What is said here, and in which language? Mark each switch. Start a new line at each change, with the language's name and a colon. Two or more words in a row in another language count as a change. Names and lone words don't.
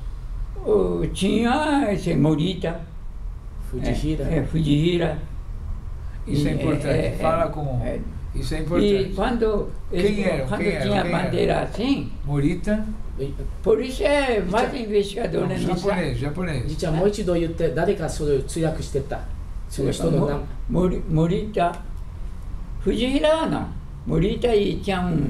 Portuguese: Tinha esse Morita. Fujihira. Isso é importante. Fala com... Isso é importante. E quando tinha bandeira assim... Morita? Por isso é mais investigador, né? Japonês.
Japanese: じゃあもう一度言って、誰がそれを通訳してたその人の名前。
Portuguese: Morita. Fujihiraは não. Morita e tinha